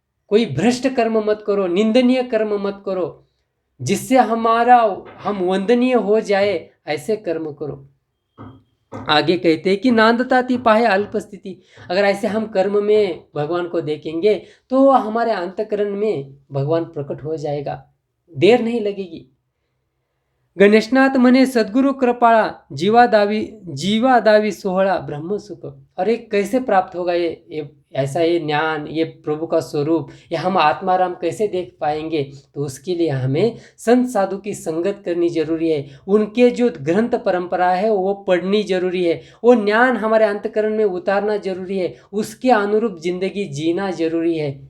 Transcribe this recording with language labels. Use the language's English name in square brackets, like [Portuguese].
[Hindi] कोई भ्रष्ट कर्म मत करो, निंदनीय कर्म मत करो, जिससे हम वंदनीय हो जाए, ऐसे कर्म करो। आगे कहते हैं कि [Marathi] नांदताति पाहे अल्पस्थिति। [Hindi] अगर ऐसे हम कर्म में भगवान को देखेंगे तो हमारे अंतःकरण में भगवान प्रकट हो जाएगा, देर नहीं लगेगी। [Marathi] गणेशनाथ म्हणे सद्गुरु कृपाळा जीवा दावी सोहळा ब्रह्मसुख। [Hindi] और ये कैसे प्राप्त होगा? ये ऐसा ये ज्ञान, ये प्रभु का स्वरूप, ये हम आत्माराम कैसे देख पाएंगे? तो उसके लिए हमें संत साधु की संगत करनी जरूरी है। उनके जो ग्रंथ परंपरा है वो पढ़नी जरूरी है। वो ज्ञान हमारे अंतकरण में उतारना जरूरी है। उसके अनुरूप जिंदगी जीना जरूरी है।